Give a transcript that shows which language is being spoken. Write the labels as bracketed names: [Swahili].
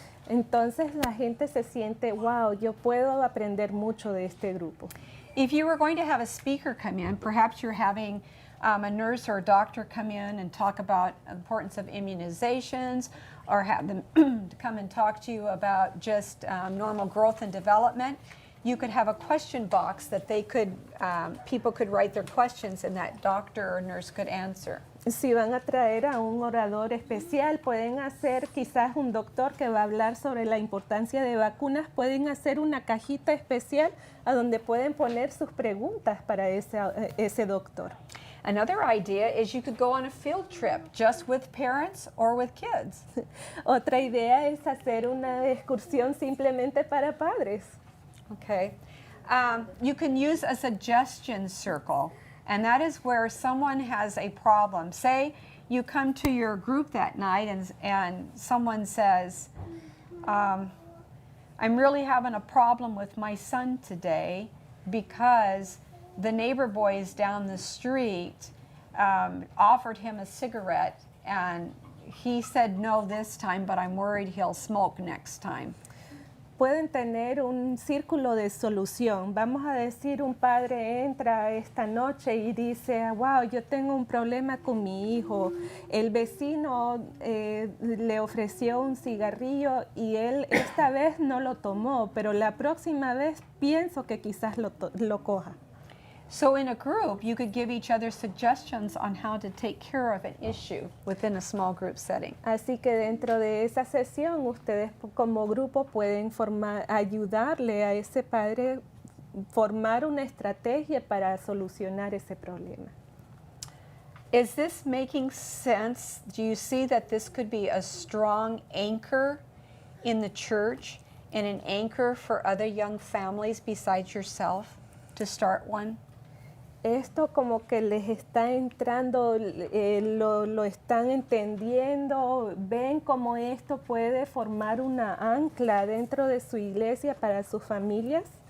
[Spanish] Entonces la gente se siente, wow, yo puedo aprender mucho de este grupo. [English] If you were going to have a speaker come in, perhaps you're having a nurse or a doctor come in and talk about the importance of immunizations, or have them to come and talk to you about just normal growth and development. You could have a question box that they could, people could write their questions and that doctor or nurse could answer. [Spanish] Si van a traer a un orador especial, pueden hacer quizás un doctor que va a hablar sobre la importancia de vacunas, pueden hacer una cajita especial a donde pueden poner sus preguntas para ese doctor. [English] Another idea is you could go on a field trip just with parents or with kids. [Spanish] Otra idea es hacer una excursión simplemente para padres. [English] Okay. You can use a suggestion circle, and that is where someone has a problem. Say you come to your group that night and someone says, I'm really having a problem with my son today because the neighbor boys down the street offered him a cigarette and he said no this time, but I'm worried he'll smoke next time. [Spanish] Pueden tener un círculo de solución. Vamos a decir, un padre entra esta noche y dice, wow, yo tengo un problema con mi hijo. El vecino le ofreció un cigarrillo y él esta vez no lo tomó, pero la próxima vez pienso que quizás lo coja. [English] So in a group, you could give each other suggestions on how to take care of an issue within a small group setting. [Spanish] Así que dentro de esa sesión, ustedes como grupo pueden ayudarle a ese padre formar una estrategia para solucionar ese problema. [English] Is this making sense? Do you see that this could be a strong anchor in the church and an anchor for other young families besides yourself to start one? [Spanish] Esto como que les está entrando, lo están entendiendo, ven cómo esto puede formar una ancla dentro de su iglesia para sus familias.